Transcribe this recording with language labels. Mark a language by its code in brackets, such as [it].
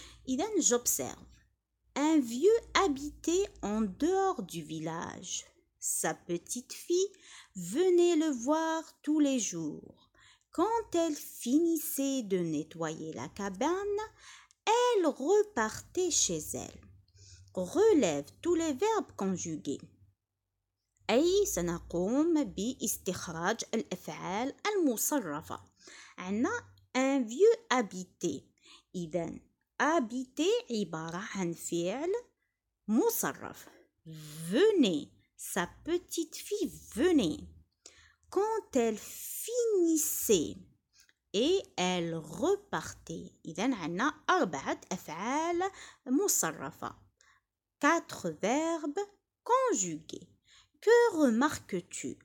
[fr] إذن j'observe un vieux habitait en dehors du village. Sa petite fille venait le voir tous les jours. Quand elle finissait de nettoyer la cabane, elle repartait chez elle. Relève tous les verbes conjugués. [ar] أي سنقوم باستخراج الأفعال المصرفة. [fr] عنا un vieux habité. [ar] إذن habiter عبارة عن فعل مصرف. [fr] Venez, sa petite fille venait. Quand elle finissait et elle repartait. [ar] إذن عنا 4 أفعال مصرفة. [fr] 4 verbes conjugués. Que remarques-tu?